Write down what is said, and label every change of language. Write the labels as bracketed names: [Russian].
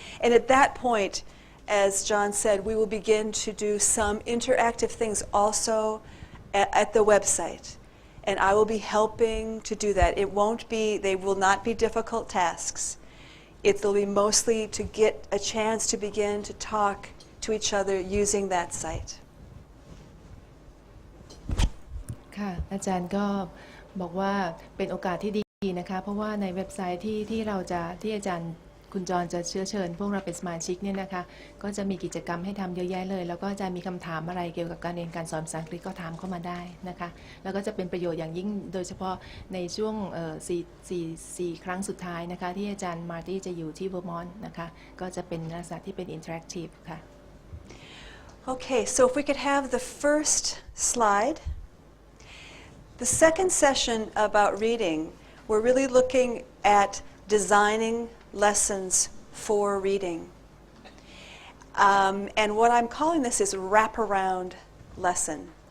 [English] And at that point, as John said, we will begin to do some interactive things also at the website. And I will be helping to do that. They will not be difficult tasks. It'll be mostly to get a chance to begin to talk to each other using that site. [Thai] ค่ะอาจารย์ก็บอกว่าเป็นโอกาสที่ดีนะคะเพราะว่าในเว็บไซต์ที่อาจารย์คุณจรจะเชิญพวกเราเป็นสมาชิกเนี่ยนะคะก็จะมีกิจกรรมให้ทำเยอะแยะเลยแล้วก็อาจารย์มีคำถามอะไรเกี่ยวกับการเรียนการสอนภาษาอังกฤษก็ถามเข้ามาได้นะคะแล้วก็จะเป็นประโยชน์อย่างยิ่งโดยเฉพาะในช่วง4 ครั้งสุดท้ายนะคะที่อาจารย์มาร์ตี้จะอยู่ที่เวอร์มอนต์นะคะก็จะเป็นลักษณะที่เป็นอินเทอร์แอคทีฟค่ะ [English] Okay, so if we could have the first slide. The second session about reading, we're really looking at designing lessons for reading. And what I'm calling this is wraparound lesson.